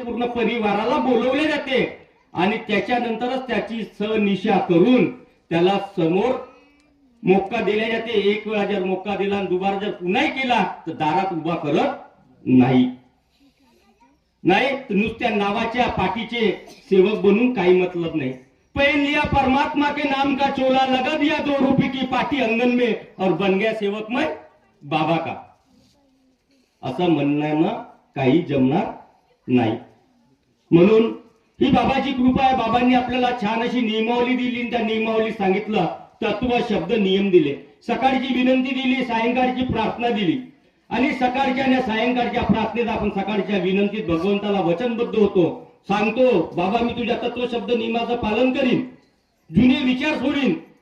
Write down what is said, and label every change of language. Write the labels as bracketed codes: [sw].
[mr] पूर्ण परिवाराला बोलवले जाते आणि त्याच्यानंतरच त्याची सनिशा करून त्याला समोर मोक्का दिल्या जाते. एक वेळा जर मोक्का दिला आणि दुबार जर पुन्हा केला तर दारात उभा करत नाही. तर नुसत्या नावाच्या पाठीचे सेवक बनून काही मतलब नाही. [hi] पहन लिया परमात्मा के नाम का चोला, लगा दिया 2 रुपये की पाटी अंगन में और बन गया सेवक मैं बाबा का. [mr] असं म्हणण्यानं काही जमणार नाही. म्हणून ही बाबाची कृपा आहे. बाबांनी आपल्याला छान अशी नियमावली दिली. त्या नियमावली सांगितलं, तत्व, शब्द, नियम दिले. सकाळची विनंती दिली, सायंकाळची प्रार्थना दिली आणि सकाळच्या आणि सायंकाळच्या प्रार्थनेत आपण सकाळच्या विनंतीत भगवंताला वचनबद्ध होतो, सांगतो, बाबा मी तुझ्या तत्व, शब्द, नियमाचं पालन करीन, जुने विचार सोडीन.